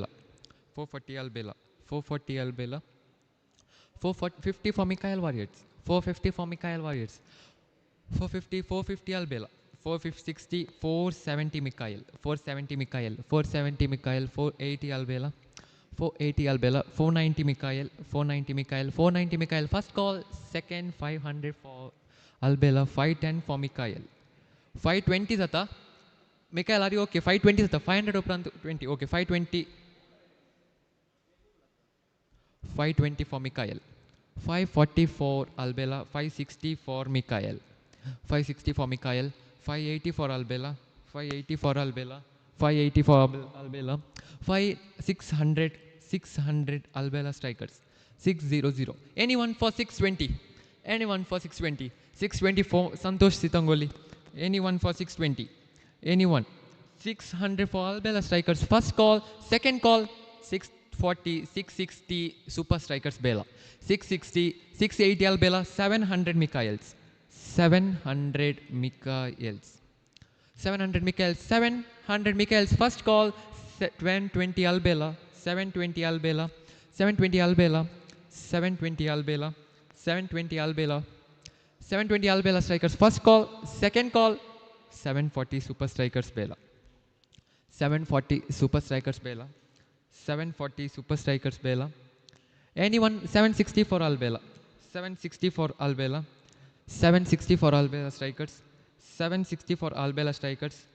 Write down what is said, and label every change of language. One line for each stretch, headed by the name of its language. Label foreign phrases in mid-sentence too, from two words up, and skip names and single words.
English: 440 Albela. 440 Albela. 450 for Mikhail Warriors. 450 for Mikhail Warriors. 450 Albela. 460, 470 Mikhail. 470 Mikhail. 470 Mikhail. 480 Albela. 480 Albela. 490 Mikhail. 490 Mikhail. 490 Mikhail. First call. Second 500 for Albela. 510 for Mikhail. 520 zata. Mikhail, are you okay? 520 zata. 500 uprantu 20. Okay, 520. 520 for Mikhail. 540 for Albela. 560 for Mikhail. 560 for Mikhail. 580 for Albela. 580 for Albela. 580 for Albela. 600 Albela strikers. 600. Anyone for 620? Anyone for 620? 620 for Santosh Sitangoli. Anyone for 620? Anyone? 600 for Albela strikers. First call. Second call. 640, 660 Super Strikers Bela. 660, 680 Albela. 700 Mikhails. 700 Mikhails. 700 Mikhails. 700 Mikhails. First call. 720 Albela. 720 Albela. 720 Albela. 720 Albela. 720 Albela. 720 Albela strikers. First call. Second call. 740 Super Strikers Bela. 740 Super Strikers Bela. 740 Super Strikers Bela. Anyone? 760 for Albela. 760 for Albela. 760 for all Bela strikers. 760 for all Bela strikers.